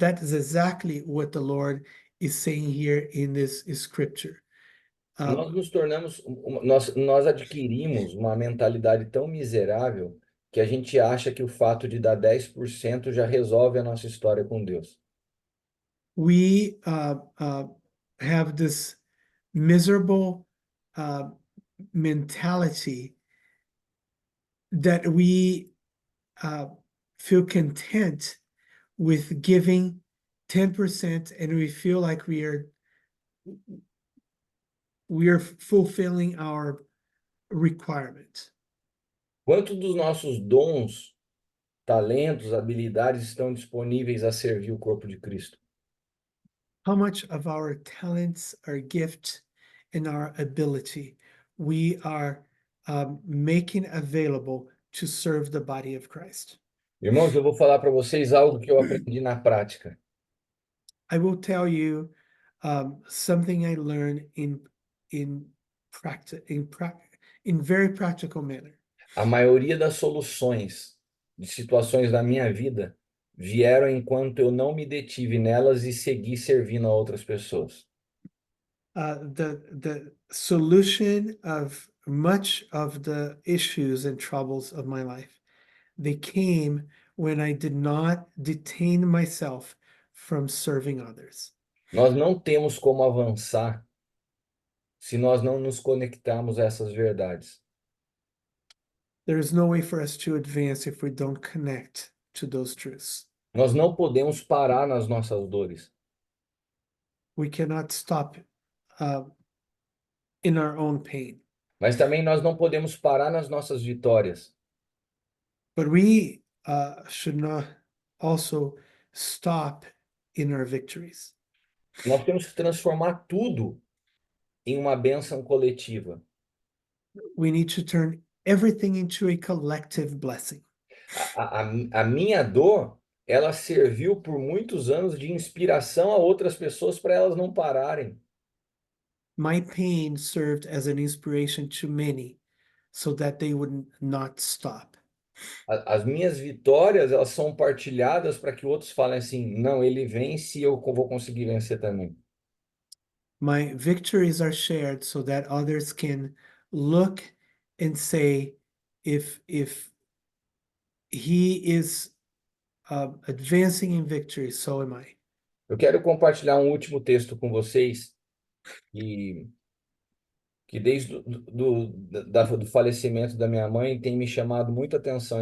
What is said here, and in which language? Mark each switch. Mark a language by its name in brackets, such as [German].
[English] That is exactly what the Lord is saying here in this scripture. [Portuguese] Nós nos tornamos, nós adquirimos uma mentalidade tão miserável que a gente acha que o fato de dar 10% já resolve a nossa história com Deus. [English] We have this miserable mentality that we feel content with giving 10% and we feel like we are fulfilling our requirement. [Portuguese] Quanto dos nossos dons, talentos, habilidades estão disponíveis a servir o corpo de Cristo? [English] How much of our talents, our gift, and our ability we are making available to serve the body of Christ? [Portuguese] Irmãos, eu vou falar para vocês algo que eu aprendi na prática. [English] I will tell you something I learned in practice in very practical manner. [Portuguese] A maioria das soluções de situações da minha vida vieram enquanto eu não me detive nelas e segui servindo a outras pessoas. [English] The solution of much of the issues and troubles of my life, they came when I did not detain myself from serving others. [Portuguese] Nós não temos como avançar se nós não nos conectarmos a essas verdades. [English] There is no way for us to advance if we don't connect to those truths. [Portuguese] Nós não podemos parar nas nossas dores. [English] We cannot stop in our own pain, [Portuguese] Mas também nós não podemos parar nas nossas vitórias. [English] but we should not also stop in our victories. [Portuguese] Nós temos que transformar tudo em uma bênção coletiva. [English] We need to turn everything into a collective blessing. [Portuguese] A minha dor, ela serviu por muitos anos de inspiração a outras pessoas para elas não pararem. [English] My pain served as an inspiration to many so that they would not stop. [Portuguese] As minhas vitórias, elas são partilhadas para que outros falem assim, não, ele vence e eu vou conseguir vencer também. [English] My victories are shared so that others can look and say, if he is advancing in victory, so am I. [Portuguese] Eu quero compartilhar um último texto com vocês que, que desde do falecimento da minha mãe tem me chamado muita atenção.